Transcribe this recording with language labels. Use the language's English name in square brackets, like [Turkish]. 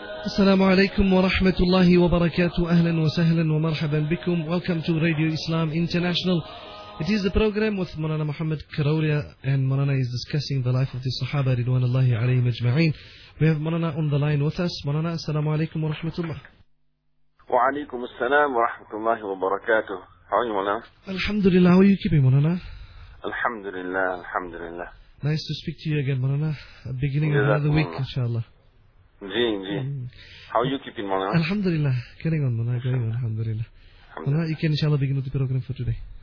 [Arabic] السلام عليكم ورحمة الله وبركاته. أهلا وسهلا ومرحبا بكم. [English] Welcome to Radio Islam International. It is the program with Manana Muhammad Karawliya, and Manana is discussing the life of the Sahaba [Arabic] رضوان الله عليهم أجمعين. [English] We have Manana on the line with us. [Arabic] Manana, السلام عليكم ورحمة الله. وعليكم السلام ورحمة الله وبركاته. [English] How are you, Manana? [Arabic] الحمد لله. [English] How are you keeping, Manana? [Arabic] الحمد لله. الحمد لله. [English] Nice to speak to you again, Manana. Beginning of another week, inshallah. How are you keeping, Manana? Alhamdulillah. Getting on, Manana. Going on, alhamdulillah. Manana, you can, inshallah, begin with the program for today.